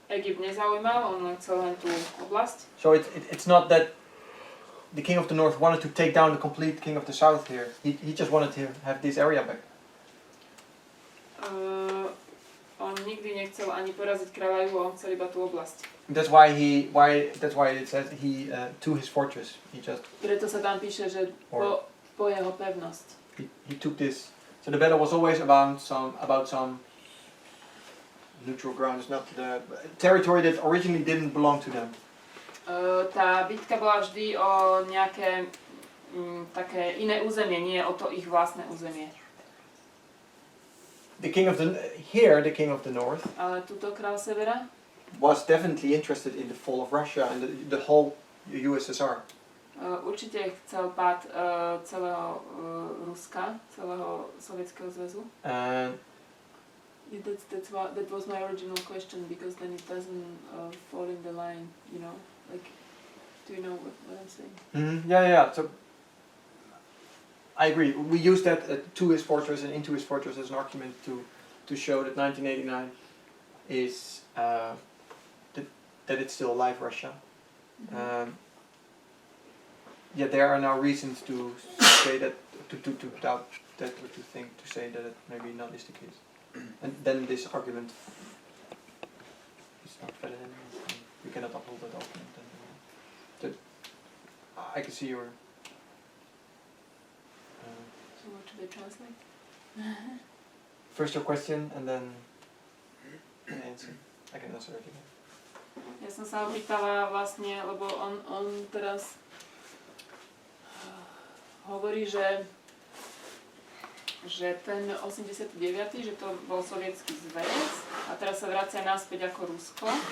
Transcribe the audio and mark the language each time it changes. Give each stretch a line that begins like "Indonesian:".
Slovak: Egypt nezaujímal, on len chcel len tú oblasť.
English: So it's not that the king of the north wanted to take down the complete king of the south here. He just wanted to have this area back.
Slovak: On nikdy nechcel ani poraziť kráľa juhu, on chcel iba tú oblasť.
English: That's why it says he to his fortress.
Slovak: Preto sa tam píše, že po jeho pevnosť.
English: He took this. So the battle was always about some neutral ground. It's not the territory that originally didn't belong to them.
Slovak: Tá bitka bola vždy o nejaké také iné územie, nie o to ich vlastné územie.
English: The king of the north,
Slovak: Ale tuto král severa
English: was definitely interested in the fall of Russia and the whole USSR.
Slovak: Určite chcel pád celého Ruska, celého Sovietskeho zväzu.
English: That was my original question, because then it doesn't fall in the line, you know, like, do you know what I'm saying? Yeah. So I agree. We use that to his fortress and into his fortress as an argument to show that 1989 is that it's still alive, Russia. Yeah, there are now reasons to say that, to doubt that, or to say that it maybe not is the case. And then this argument is not valid anymore. We cannot uphold that argument anymore. So I can see your... So what should I translate? First your question and then an answer. I can answer it again.
Slovak: Ja som sa ho pýtala vlastne, lebo on teraz hovorí, že ten 89., že to bol sovietský zväz a teraz sa vracia naspäť ako Rusko.